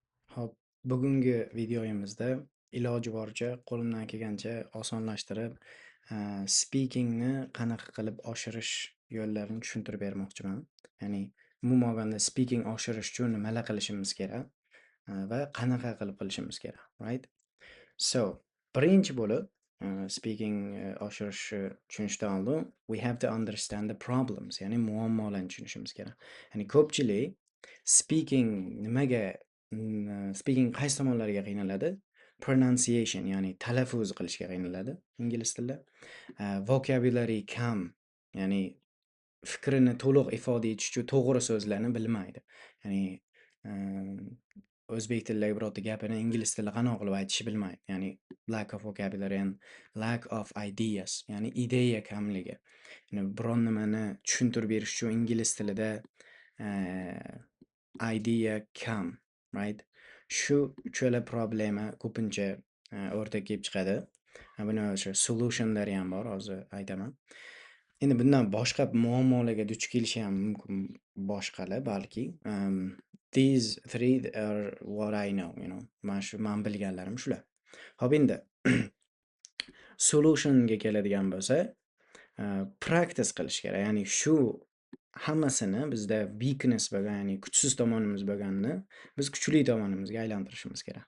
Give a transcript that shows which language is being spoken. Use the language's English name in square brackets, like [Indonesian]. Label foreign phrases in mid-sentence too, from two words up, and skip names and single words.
[Uzbek] Hop, bugungi videoyimizda iloji boricha qo'limdan kelgancha osonlashtirib, speakingni qanaqa qilib oshirish yo'llarini tushuntirib bermoqchiman. Ya'ni umuman olganda speaking oshirish uchun nimalar qilishimiz kerak, va qanaqa qilib qilishimiz kerak, right? So, birinchi bo'lib, speaking oshirishni tushunishdan oldin [English] we have to understand the problems, [Uzbek] ya'ni muammolarni tushunishimiz kerak. Ya'ni ko'pchilik speaking nimaga speaking qaysi tomonlariga qiynaladi? Pronunciation, ya'ni talaffuz qilishga qiynaladi ingliz tilida. Vocabulary kam, ya'ni fikrini to'liq ifoda etish uchun to'g'ri so'zlarni bilmaydi. Ya'ni, o'zbek tilidagi birorta gapini ingliz tilida qanaqa qilib aytishni bilmaydi. Ya'ni [English] lack of vocabulary and lack of ideas, [Uzbek] ya'ni ideya kamligi. Ya'ni biron nimani tushuntirib berish uchun ingliz tilida idea kam, right? Shu uchala problema ko'pincha o'rtaga kelib chiqadi. Buni o'sha solutionlari ham bor, hozir aytaman. Endi bundan boshqa muammolarga duch kelishi ham mumkin boshqalar balki. [English] These three are what I know, [Uzbek] men bilganlarim shular. Xo'p, endi solutionga keladigan bo'lsak, practice qilish kerak. Ya'ni shu hammasini bizda weakness bo'lgan, ya'ni kuchsiz tomonimiz bo'lganini biz kuchli tomonimizga aylantirishimiz kerak.